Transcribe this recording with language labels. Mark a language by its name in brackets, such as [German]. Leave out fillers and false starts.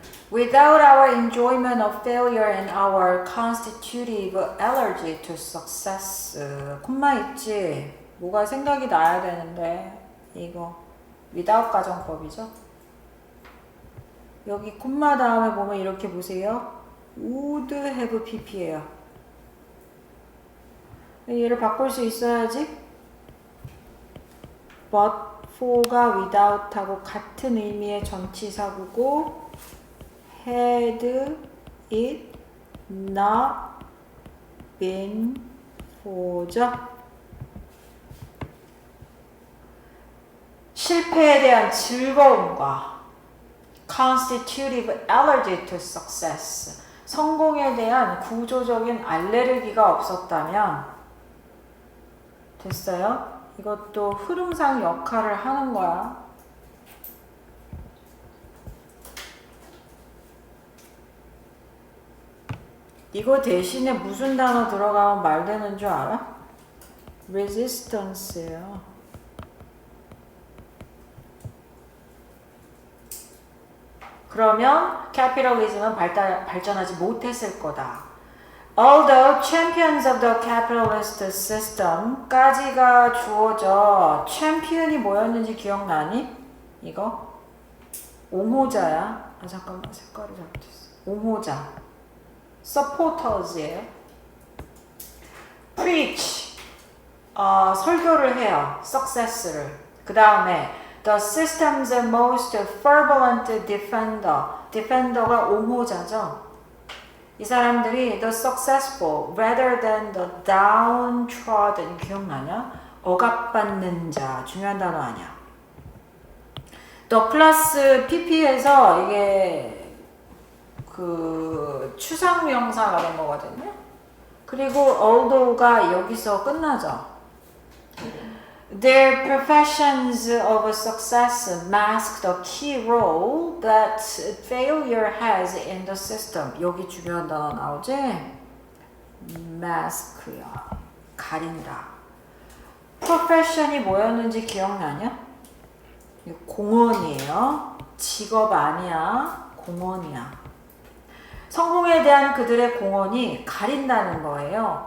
[English] Without our enjoyment of failure and our constitutive allergy to success. [Korean] 콤마 있지? 뭐가 생각이 나야 되는데 이거 without 가정법이죠. 여기 콤마 다음에 보면 이렇게 보세요. [English] would have pp예요. [Korean] 얘를 바꿀 수 있어야지. [English] but for가 without하고 [Korean] 같은 의미의 전치사구고 [English] had it not been for죠. [Korean] 실패에 대한 즐거움과 [English] constitutive allergy to success, [Korean] 성공에 대한 구조적인 알레르기가 없었다면 됐어요? 이것도 흐름상 역할을 하는 거야. 이거 대신에 무슨 단어 들어가면 말 되는 줄 알아? [English] resistance예요. [Korean] 그러면 capitalism은 발전하지 못했을 거다. [English] Although champions of the capitalist system [Korean] 까지가 주어져. champion이 뭐였는지 기억나니? 이거? 옹호자야. 아 잠깐만 색깔이 잘못했어. 옹호자. [English] supporters예요. [Korean] preach. 설교를 해요. success를. 그 다음에 [English] the system's most fervent defender. [Korean] defender가 옹호자죠. 이 사람들이 [English] the successful rather than the downtrodden. [Korean] 기억나냐? 억압받는 자. 중요한 단어 아니야. the 플러스 pp에서 이게 그 추상명사가 된 거거든요. 그리고 although가 여기서 끝나죠. [English] Their professions of success mask the key role that failure has in the system. [Korean] 여기 중요한 단어 나오지? mask야. 가린다. profession이 뭐였는지 기억나냐? 공헌이에요. 직업 아니야. 공헌이야. 성공에 대한 그들의 공헌이 가린다는 거예요.